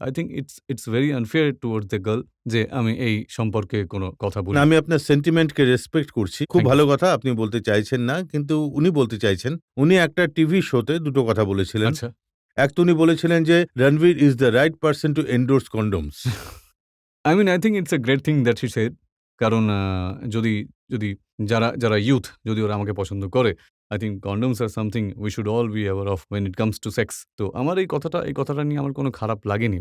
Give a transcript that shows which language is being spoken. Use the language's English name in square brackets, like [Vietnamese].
[English] I think it's very unfair towards the girl [Bangla] যে আমি এই সম্পর্কে কোনো কথা বলি না, না। আমি আপনার সেন্টিমেন্টকে রেসপেক্ট করছি। খুব [English] Thank you, [Bangla] ভালো [English] sir. [Bangla] কথা আপনি বলতে চাইছেন না, কিন্তু উনি বলতে চাইছেন। উনি একটা টিভি শোতে দুটো কথা বলেছিলেন। আচ্ছা। এক তো উনি বলেছিলেন যে [English] Ranbir is the right person to endorse condoms. I mean, I think it's a great thing that she said. [Bangla] কারণ যদি যদি যারা ইউথ যদি ওরা আমাকে পছন্দ করে, [English] I think condoms are something we should all be aware of when it comes to sex. [Bangla] তো আমার এই কথাটা নিয়ে আমার কোনো খারাপ লাগেনি।